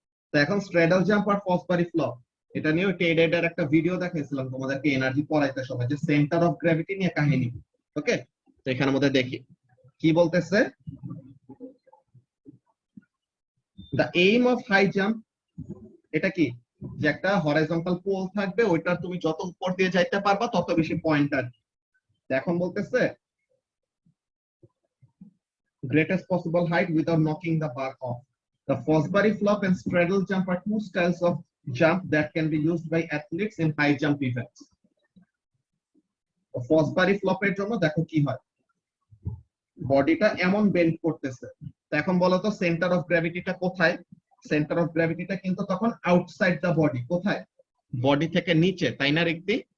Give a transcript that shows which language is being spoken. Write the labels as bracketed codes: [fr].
[bn] তো এখন স্ট্র্যাডল জাম্প আর ফসবারি ফ্লপ, এটা নিয়ে টেডের একটা ভিডিও দেখাইছিলাম তোমাদেরকে এনার্জি পড়াইতে সময়, যে সেন্টার অফ গ্র্যাভিটি নিয়ে কাহিনী। ওকে, তো এখানের মধ্যে দেখি কি বলতেছে। The aim of high jump, এটা কি, যে একটা হরাইজন্টাল পোল থাকবে, ওইটার তুমি যত উপর দিয়ে যাইতে পারবা তত বেশি পয়েন্ট আর। এখন বলতেছে [en] greatest possible height without knocking the bar off. The Fosbury flop and straddle jump are two styles of jump that can be used by athletes in high jump events. [bn] Fosbury flop এর জন্য দেখো কি হয়, বডিটা এমন bend করতেছে, তো এখন বলো তো সেন্টার অফ গ্র্যাভিটিটা কোথায়? সেন্টার অফ গ্র্যাভিটিটা কিন্তু তখন আউটসাইড দা বডি, কোথায়, বডি থেকে নিচে, তাই না রিক্তি?